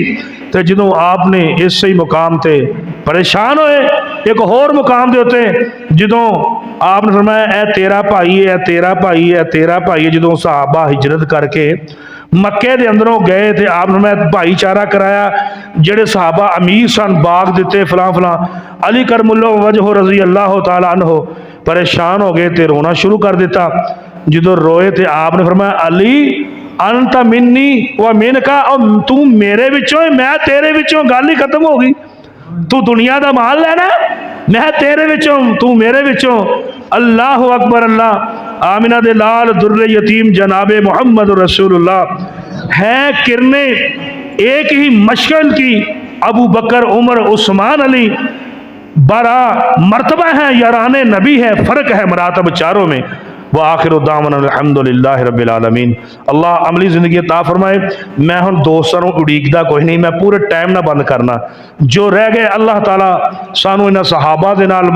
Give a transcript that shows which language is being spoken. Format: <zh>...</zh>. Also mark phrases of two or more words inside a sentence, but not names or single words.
<pa>تو جدوں آپ نے اس ہی مقام تے پریشان ہوئے اک ہور مقام دے اتے جدوں آپ نے فرمایا اے تیرا بھائی اے، تیرا بھائی اے، تیرا بھائی اے. جدوں صحابہ ہجرت کر کے مکے دے اندروں گئے سن آپ نے میں بھائی چارہ کرایا، جیہڑے صحابہ امیر سن باغ دتے فلاں فلاں. علی کرم اللہ وجہہ</pa> <ar>رضي الله تعالى عنه</ar> <pa>پریشان ہو گئے تے رونا شروع کر دتا. جدوں روئے سن آپ نے فرمایا علی</pa> <ar>أنت مني و منك,</ar> <pa>تو میرے وچوں میں تیرے وچوں، گل ہی ختم ہو گئی. تو دنیا کا مال لینا میں تیرے وچوں تو میرے وچوں.</pa> <ar>الله أكبر.</ar> <pa>اللہ آمنہ دے لال در یتیم جناب محمد رسول اللہ</pa> <ur>ہیں کرنیں ایک ہی مشعل کی ابوبکر عمر عثمان علی بڑا مرتبہ ہے، یاران نبی ہے، فرق ہے مراتب چاروں میں.</ur> <ar>و آخر دعوانا الحمد لله رب العالمين.</ar> <pa>اللہ عملی زندگی عطا فرمائے۔ میں ہن دوستاں نوں اڈیکدا کوئی نہیں، میں پورے ٹائم نہ بند کرنا. جو رہ گئے اللہ تعالیٰ سانوں انہاں صحابہ دے نال</pa>